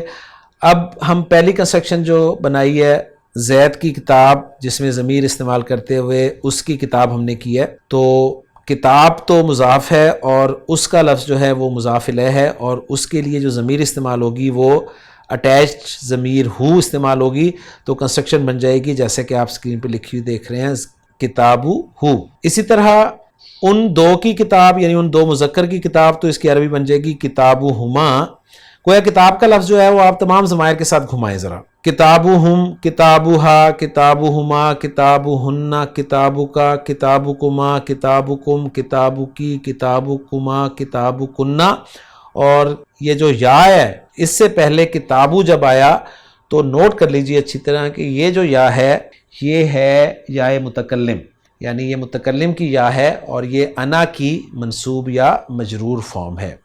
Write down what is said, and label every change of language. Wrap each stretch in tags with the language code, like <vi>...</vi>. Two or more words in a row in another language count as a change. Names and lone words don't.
<ur>اب ہم پہلی کنسٹرکشن جو بنائی ہے، زید کی کتاب، جس میں ضمیر استعمال کرتے ہوئے اس کی کتاب ہم نے کی ہے، تو کتاب تو مضاف ہے اور اس کا لفظ جو ہے وہ مضاف الیہ ہے، اور اس کے لیے جو ضمیر استعمال ہوگی وہ اٹیچ ضمیر ہو استعمال ہوگی، تو کنسٹرکشن بن جائے گی جیسے کہ آپ اسکرین پہ لکھی ہوئی دیکھ رہے ہیں،</ur> <ar>کتابو ہو۔</ar> <ur>اسی طرح ان دو کی کتاب یعنی ان دو مذکر کی کتاب، تو اس کی عربی بن جائے گی</ur> <ar>کتابو ہما۔</ar> <ur>گویا کتاب کا لفظ جو ہے وہ آپ تمام ضمائر کے ساتھ گھمائیں ذرا،</ur> <ar>کتابو ہم، کتابو ہا، کتابو ہما، کتابو ہننا، کتابو کا، کتابو کما، کتابو کم، کتابو کی، کتابو کما، کتابو کننا۔</ar> <ur>اور یہ جو یا ہے، اس سے پہلے کتابو جب آیا تو نوٹ کر لیجئے اچھی طرح کہ یہ جو یا ہے یہ ہے یا متکلم، یعنی یہ متکلم کی یا ہے، اور یہ انا کی منصوب یا مجرور فارم ہے۔</ur>